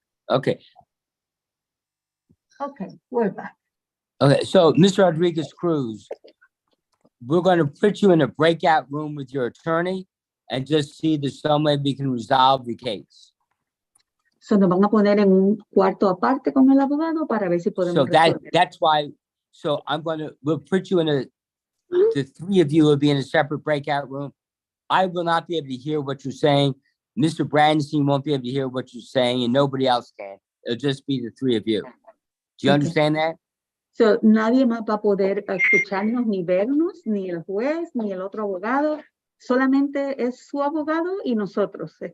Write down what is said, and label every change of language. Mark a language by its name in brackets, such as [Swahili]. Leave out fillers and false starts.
[English] Okay. Okay, we're back. Okay. So, Mr. Rodriguez Cruz, we're going to put you in a breakout room with your attorney and just see if there's some way we can resolve the case. [Spanish] So nos van a poner en un cuarto aparte con el abogado para ver si podemos [English] So [Spanish] resolver. [English] that's why. So we'll put you in the three of you will be in a separate breakout room. I will not be able to hear what you're saying. Mr. Brandenstein won't be able to hear what you're saying, and nobody else can. It'll just be the three of you. Do you understand that? [Spanish] So nadie más va a poder escucharnos ni vernos, ni el juez, ni el otro abogado. Solamente es su abogado y nosotros.